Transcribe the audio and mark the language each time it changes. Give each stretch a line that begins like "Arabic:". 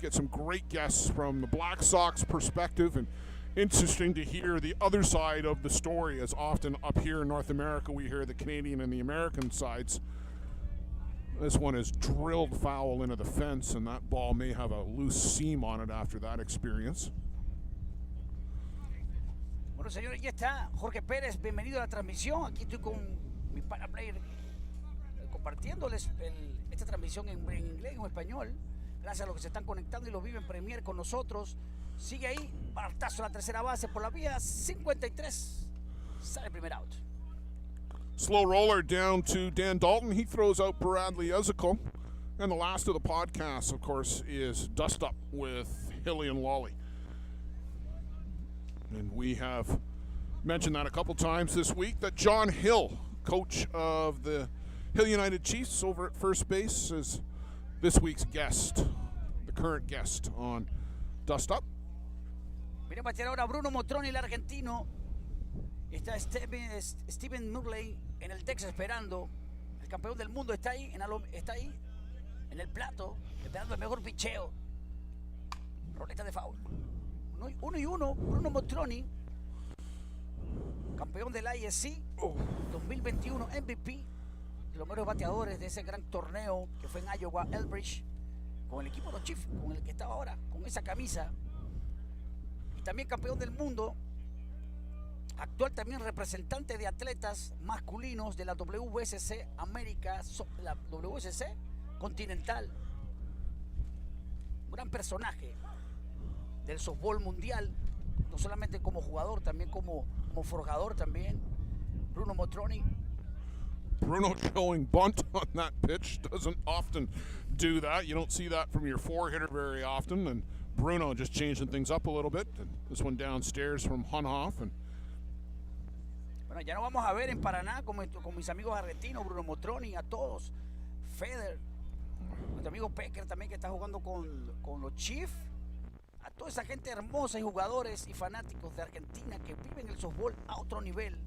English: Get some great guests from the Black Sox perspective, and interesting to hear the other side of the story, as often up here in North America we hear the Canadian and the American sides. This one is drilled foul into the fence, and that ball may have a loose seam on it after that experience.
Spanish: Bueno, señores, ya está Jorge Pérez, bienvenido a la transmisión. Aquí estoy con mi pana player compartiéndoles esta transmisión en inglés y en español. Gracias a los que se están conectando y los viven Premier con nosotros. Sigue ahí, batazo a la tercera base por la vía 53. Sale el primer out.
English: Slow roller down to Dan Dalton. He throws out Bradley Ezekiel. And the last of the podcast, of course, is Dust Up with Hilly and Lolly. And we have mentioned that a couple times this week, that John Hill, coach of the Hill United Chiefs over at first base, is this week's guest, the current guest on Dust Up.
Spanish: Viene a batear ahora Bruno Motroni, el argentino. Está Steven Murley en el Texas esperando. El campeón del mundo está ahí en el plato, esperando el mejor picheo. Roleta de foul. 1-1, Bruno Motroni, campeón del ISC 2021, MVP, de los mejores bateadores de ese gran torneo que fue en Iowa, Elbridge, con el equipo de los Chiefs, con el que estaba ahora, con esa camisa. Y también campeón del mundo, actual también representante de atletas masculinos de la WSC América, la WSC Continental. Un gran personaje del softball mundial, no solamente como jugador, también como forjador también. Bruno Motroni.
English: Bruno showing bunt on that pitch. Doesn't often do that. You don't see that from your 4-hitter very often. And Bruno just changing things up a little bit. And this one downstairs from Hunhoff. And
Spanish: bueno, ya no vamos a ver en Paraná con mis amigos argentinos, Bruno Motroni, a todos. Feder, nuestro amigo Pecker también, que está jugando con los Chiefs. A toda esa gente hermosa y jugadores y fanáticos de Argentina que viven el softball a otro nivel.